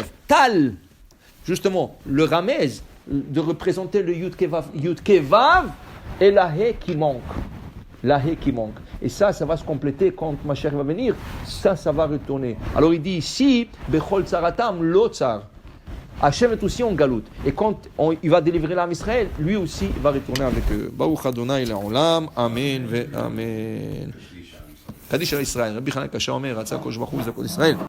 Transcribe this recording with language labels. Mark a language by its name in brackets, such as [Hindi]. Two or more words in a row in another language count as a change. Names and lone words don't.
[French] Tal, justement, le ramez de représenter le [Hebrew] יוד הא ואו [French] et la He qui manque. La He qui manque. Et ça va se compléter quand Mashiach va venir. Ça va retourner. Alors il dit ici, [Hebrew] בכל צרתם לו צר. [French] Hachem est aussi en galoute. Et quand il va délivrer l'âme Israël, lui aussi va retourner avec eux. [Hebrew] ברוך אדני לעולם. אמן ואמן. קדיש על ישראל. רבי חנן קשה אומר, רצה הקדוש ברוך הוא לזכות ישראל.